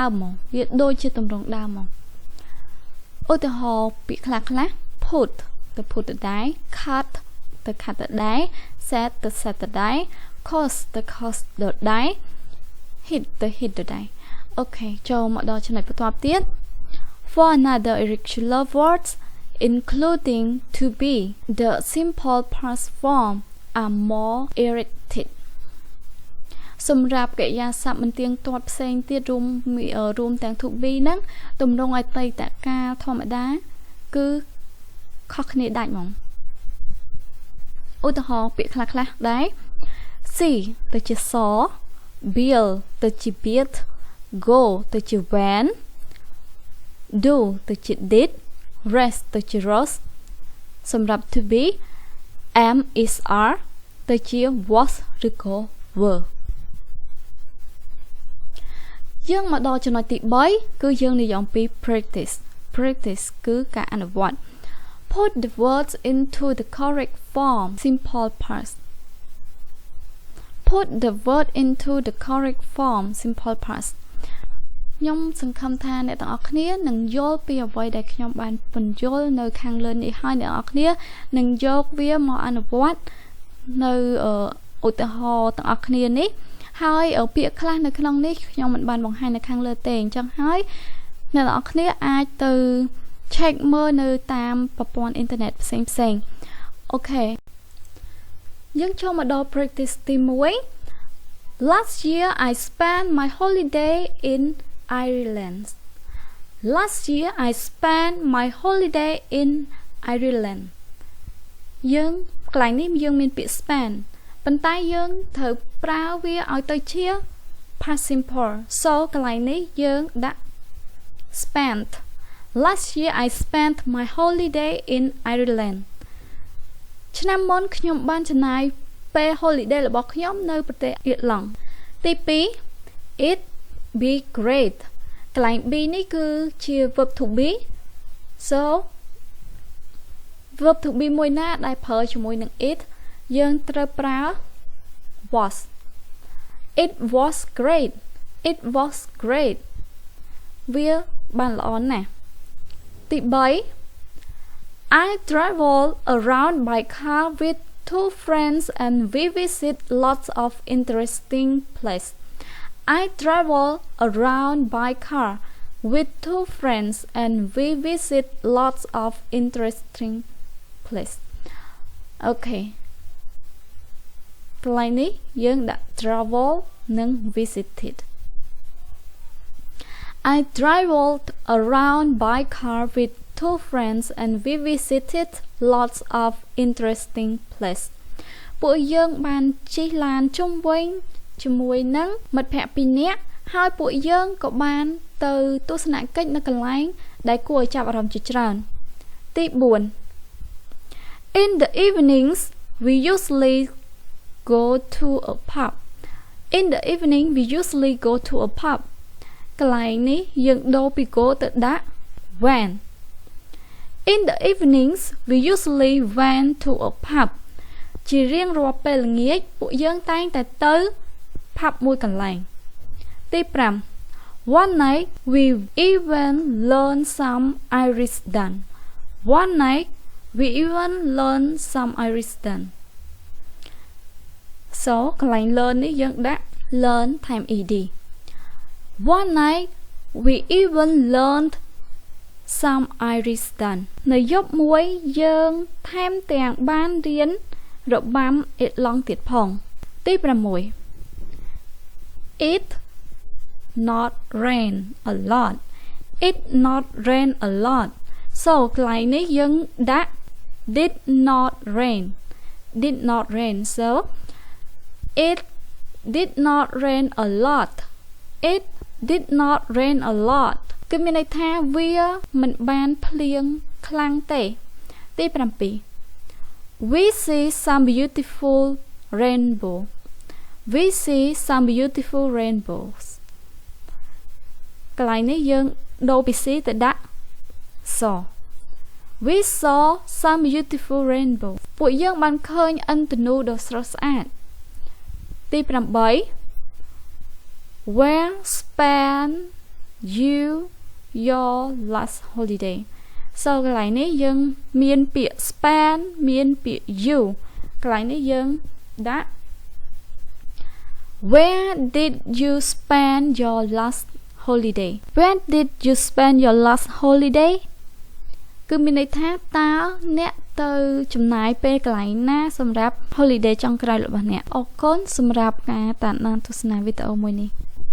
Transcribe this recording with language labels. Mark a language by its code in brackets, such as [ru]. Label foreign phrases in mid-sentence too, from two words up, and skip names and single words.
[km] មមកវាដូចជាទម្រង់ដើមមកឧទាហរណ៍ពាក្យខ្លះ put ទៅ put ទៅដែរ cut ទៅ cut ទៅដែរ set ទៅ set ទៅ ដែរ cost ទៅ cost ទៅដែរ hit ទៅ hit ទៅដែរអូខេចូលមកដល់ចំណុចបន្ទាប់ទៀត [en] For another irregular words including to be the simple past form are more erected [km] សម្រាប់កិរិយាសព្ទមិនទៀងទាត់ផ្សេងទៀតរួមទាំង [en] to be [km] ហ្នឹងទ ម្រង់អតីតកាលធម្មតាគឺខុសគ្នាដាច់ហ្មងឧទាហរណ៍ពាក្យខ្លះៗដែរ see ទៅជា saw build ទៅជា built go ទៅជា went do ទៅជា did rest ទៅជា rose សម្រាប់ [en] to be am is are [km] ទៅជា was ឬក៏ were យើងមកដល់ចំណុចទី3គឺយើងនិយាយអំពី practice គឺការអនុវត្ត [en] put the words into the correct form simple past [km] put the word into the correct form simple past ខ្ញុំសង្ឃឹមថាអ្នកទាំងអស់គ្នានឹងយល់ពីអ្វីដែលខ្ញុំបាន ពន្យល់នៅខាងលើនេះហើយអ្នកទាំងអស់គ្នានឹងយកវាមកអនុវត្តនៅឧទាហរណ៍ទាំងអស់គ្នានេះហើយពាក្យខ្លះនៅក្នុងនេះខ្ញុំមិនបាន បង្ហាញនៅខាងលើទេអញ្ចឹងហើយអ្នកទាំងអស់គ្នាអាចទៅ check មើលនៅតាមប្រព័ន្ធអ៊ីនធឺណិតផ្សេងអូខេយើងចូលមកដល់ [en] practice ទី1 Last year I spent my holiday in Ireland Last year I spent my holiday in Ireland យើងក [km] ន្លែងនេះយើងមានពាក្យ spend ប៉ុន្តែយើងត្រូវប្រើវាឲ្យទៅជា [en] past simple so [km] កន្លែងនេះយើងដាក់ spent [en] Last year I spent my holiday in Ireland [km] ឆ្នាំមុនខ្ញុំបានចំណាយពេល holiday របស់ខ្ញុំនៅប្រទេសអ៊ីរឡង់ទី2 [en] it be great [km] កន្លែង be នេះគឺជា [en] verb to be so verb to be [km] មួយណាដែលប្រើជាមួយនឹង it យើងត្រូវប្រើ was [en] it was great [km] វាបានល្អណាស់ទី3 [en] I travel around by car with 2 friends and we visit lots of interesting places I travel around by car with 2 friends and we visit lots of interesting places okay [km] កន្លែងនេះយើងដាក់ [en] travel និង visited I traveled around by car with 2 friends and we visited lots of interesting places [km] ពួកយើងបានជិះឡានជុំវិញជាមួយនឹងមិត្តភ័ក្តិ2នាក់ហើយពួកយើងក៏បានទៅទស្សនកិច្ចនៅកន្លែងដែលគួរឲ្យចាប់អារម្មណ៍ជាច្រើនទី [en] 4 In the evenings we usually go to a pub In the evening we usually go to a pub [km] កន្លែងនេះយើងដូរពី [en] go [km] ទៅដាក់ [en] went In the evenings we usually went to a pub [km] ជារៀងរាល់ពេលល្ងាចពួកយើងតែងតែទៅ [en] pub [km] មួយកន្លែងទី5 [en] One night we even learned some Irish dance One night we even learned some Irish dance [km] so កន្លែង learn នេះយើងដាក់ learn ថែម ed [en] One night we even learned some Irish dance [km] នៅយប់មួយយើងថែមទាំងបានរៀនរបាំអ៊ីរឡង់ទៀតផងទី [en] 6 It not rain a lot It not rain a lot so [km] កន្លែងនេះយើងដាក់ [en] did not rain so it did not rain a lot It did not rain a lot [km] គឺមានន័យថាវាមិនបានភ្លៀងខ្លាំងទេទី7 [en] We see some beautiful [km] rainbows កន្លែងនេះយើងដូរពី see ទៅដាក់ saw [en] We saw some beautiful rainbows [km] ពួកយើងបានឃើញឥន្ទនូដ៏ស្រស់ស្អាតទី8 [en] Where spent you your last holiday [km] so កន្លែងនេះយើងមានពាក្យ spend មានពាក្យ you កន្លែងនេះយើងដាក់ [en] Where did you spend your last holiday Where did you spend your last holiday [km] គឺមានន័យថាតើអ្នកទៅចំណាយពេលកន្លែងណាសម្រាប់ holiday ចុងក្រោយរបស់អ្នកអរគុណសម្រាប់ការតាមដានទស្សនាវីដេអូមួយនេះ